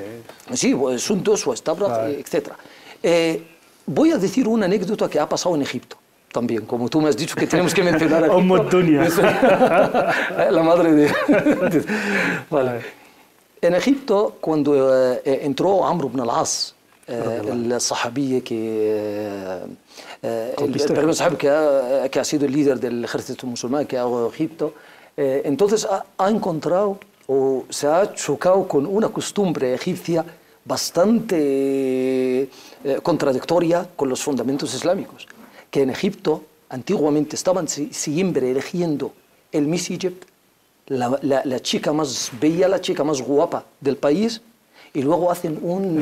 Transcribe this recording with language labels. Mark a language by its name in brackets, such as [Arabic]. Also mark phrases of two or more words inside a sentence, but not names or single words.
[Spanish] Sí, Sundos o Estabrat, etc. Voy a decir una anécdota que ha pasado en Egipto. También, como tú me has dicho que tenemos que mencionar a Egipto. La madre de... Vale. En Egipto, cuando entró Amr ibn al-As, el sahabí que ha sido el líder del ejército musulmán que ha llegado a Egipto, entonces ha encontrado o se ha chocado con una costumbre egipcia bastante contradictoria con los fundamentos islámicos, que en Egipto antiguamente estaban siempre eligiendo el Miss Egypt, la chica más bella, la chica más guapa del país, y luego hacen un...